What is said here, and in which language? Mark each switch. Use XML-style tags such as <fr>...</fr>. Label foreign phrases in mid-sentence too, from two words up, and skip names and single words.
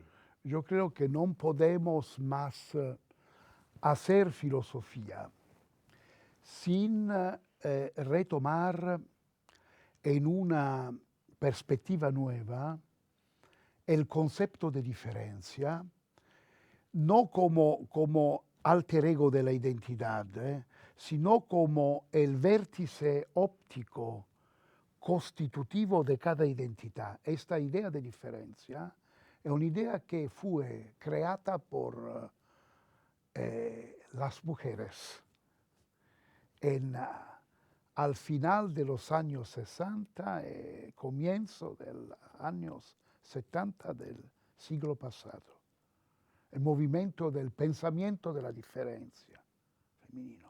<es>Yo creo que no podemos más hacer filosofía sin retomar en una perspectiva nueva el concepto de diferencia, no como alter ego de la identidad, sino como el vértice óptico constitutivo de cada identidad. Esta idea de diferencia</es> <it>è un'idea che fu creata</it> <es>por las mujeres al final de los años 60 y comienzo de los años 70 del siglo pasado. El movimiento del pensamiento de la diferencia femenino.</es>